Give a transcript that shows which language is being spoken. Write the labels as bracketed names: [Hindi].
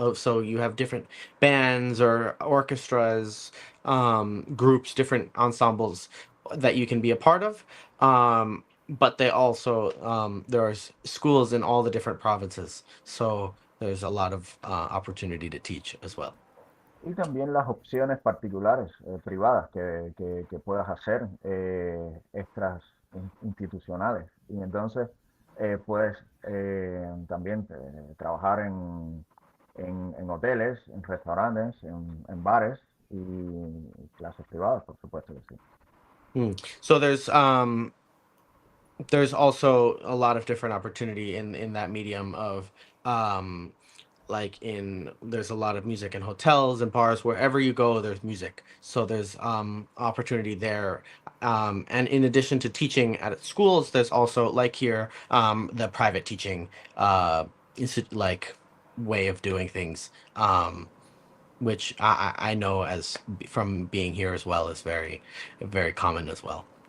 [English] So you have different bands or orchestras, groups, different ensembles that you can be a part of. But they also there's schools in all the different provinces. So there's a lot of opportunity to teach as well. [Spanish] Y también las opciones particulares, privadas, que puedas hacer, extras institucionales. Y entonces puedes también trabajar en hoteles, en restaurantes, en bares y clases privadas, por supuesto que sí. [English] So there's also a lot of different opportunity in that medium of like in there's a lot of music in hotels and bars. Wherever you go, there's music, so there's opportunity there. And in addition to teaching at schools, there's also, like here, the private teaching like way of doing things, which I know as from being here as well is very common as well.